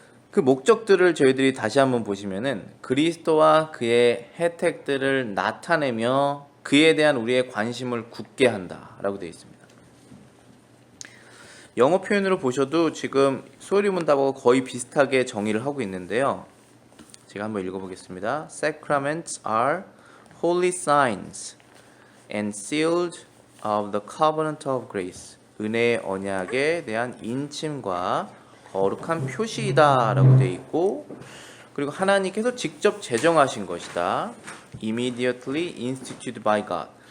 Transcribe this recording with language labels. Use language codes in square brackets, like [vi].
[ko] 그 목적들을 저희들이 다시 한번 보시면은 그리스도와 그의 혜택들을 나타내며 그에 대한 우리의 관심을 굳게 한다라고 되어 있습니다. 영어 표현으로 보셔도 지금 소요리 문답하고 거의 비슷하게 정의를 하고 있는데요. 제가 한번 읽어보겠습니다. [en] Sacraments are holy signs and sealed of the covenant of grace. [ko] 은혜의 언약에 대한 인침과 거룩한 표시이다 라고 되어 있고 그리고 하나님께서 직접 제정하신 것이다. [en] Immediately instituted by God.